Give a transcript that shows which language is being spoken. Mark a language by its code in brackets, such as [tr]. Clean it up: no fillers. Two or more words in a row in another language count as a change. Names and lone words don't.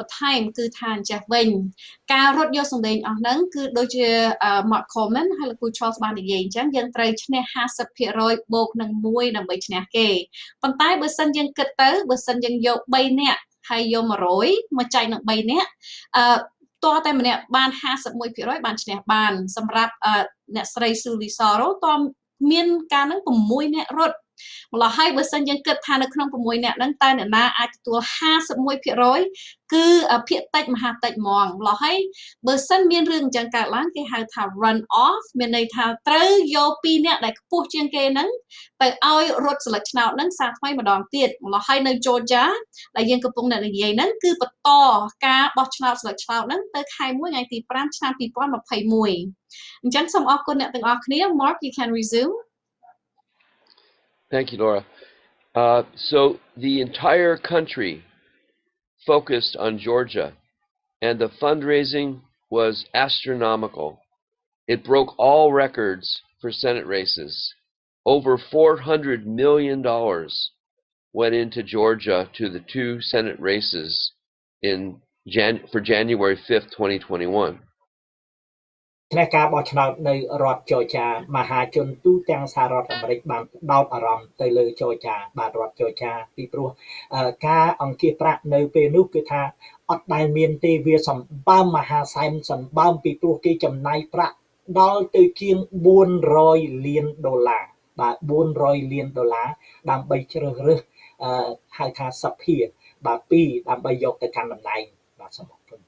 [km] បន្ថែមគឺថាអញ្ចេះវិញការរត់យកសម្លេងអស់ហ្នឹងគឺដូចជា Mark Coleman ហើយលោកពូ Charles បាននិយាយអញ្ចឹងយើងត្រូវឈ្នះ 50% បូកនឹង1ដើម្បីឈ្នះគេប៉ុន្តែបើសិនយើងគិតទៅបើសិនយើងយក3នាក់ហើយយក100មកចែកនឹង3នាក់តើតែម្នាក់បាន 51% បានឈ្នះបានសម្រាប់អ្នកស្រីស៊ូលីសារ៉ូតើមានការនឹង6នាក់រត់ម្ល៉េះហើយបើសិនយើងគិតថានៅក្នុង6នាក់ហ្នឹងតើអ្នកណាអាចទទួល 51% គឺភាគតិចមហាតិចហ្មងម្ល៉េះហើយបើសិនមានរឿងអញ្ចឹងកើតឡើងគេហៅថា [en] run off [km] មានន័យថាត្រូវយក2នាក់ដែលខ្ពស់ជាងគេហ្នឹងទៅឲ្យរត់ស្លឹកឆ្នោតហ្នឹងសារថ្មីម្ដងទៀតម្ល៉េះហើយនៅ Georgia ដែលយើងកំពុងតែនិយាយហ្នឹងគឺបន្តការបោះឆ្នោតស្លឹកឆ្នោតហ្នឹងទៅខែ1ថ្ងៃទី5ឆ្នាំ2021អញ្ចឹងសូមអរគុណអ្នកទាំងអស់គ្នា [en] Mark you can resume. Thank you, Laura. So the entire country focused on Georgia, and the fundraising was astronomical. It broke all records for Senate races. Over $400 million went into Georgia to the 2 Senate races for January 5th, 2021. [km] ឆ្នះការបោះឆ្នោតនៅរដ្ឋចរចាមហាជនទូទាំងសហរដ្ឋអាមេរិកបានផ្ដោតអារម្មណ៍ទៅលើចរចាបាទរដ្ឋចរចាពីព្រោះការអង្គាសប្រាក់នៅពេលនោះគឺថាអត់ដែលមានទេវាសម្បើមមហាសែនសម្បើមពីព្រោះគេចំណាយប្រាក់ដល់ទៅជាង$400 លានបាទ$400 លានដើម្បីជ្រើសរើសហៅថាសភាបាទ2ដើម្បីយកទៅកាន់តំណែងបាទសូមអរគុណ